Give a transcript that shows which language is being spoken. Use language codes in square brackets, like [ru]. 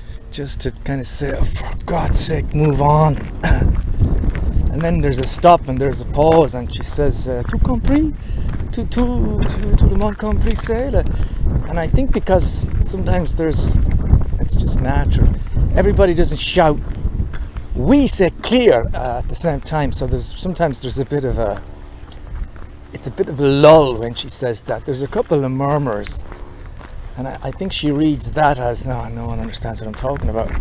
[en] Just to kind of say, oh, for God's sake, move on. And then there's a stop and there's a pause, and she says, [fr] tout compris? Tout le monde compris, c'est? [en] And I think because sometimes it's just natural. Everybody doesn't shout, [fr] oui, c'est clear, [en] at the same time. So sometimes there's a bit of a lull when she says that. There's a couple of murmurs. And I think she reads that as, no one understands what I'm talking about.